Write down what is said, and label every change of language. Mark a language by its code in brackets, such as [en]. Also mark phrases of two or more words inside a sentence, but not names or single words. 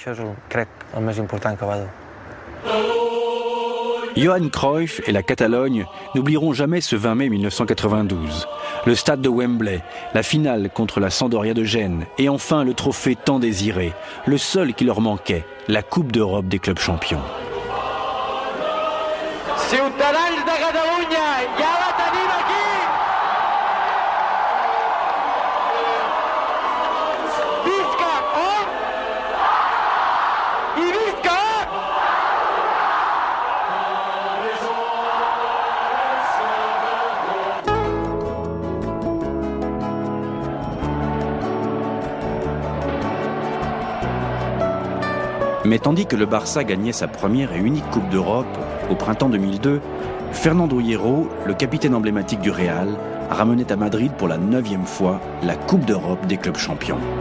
[fr] Johan Cruyff et la Catalogne n'oublieront jamais ce 20 mai 1992. Le stade de Wembley, la finale contre la Sampdoria de Gênes et enfin le trophée tant désiré, le seul qui leur manquait, la Coupe d'Europe des clubs champions. [ca] Ciutadans de Catalunya, ja la tenim aquí! Visca i visca! [fr] Mais tandis que le Barça gagnait sa première et unique Coupe d'Europe au printemps 2002, Fernando Hierro, le capitaine emblématique du Real, ramenait à Madrid pour la 9e fois la Coupe d'Europe des clubs champions.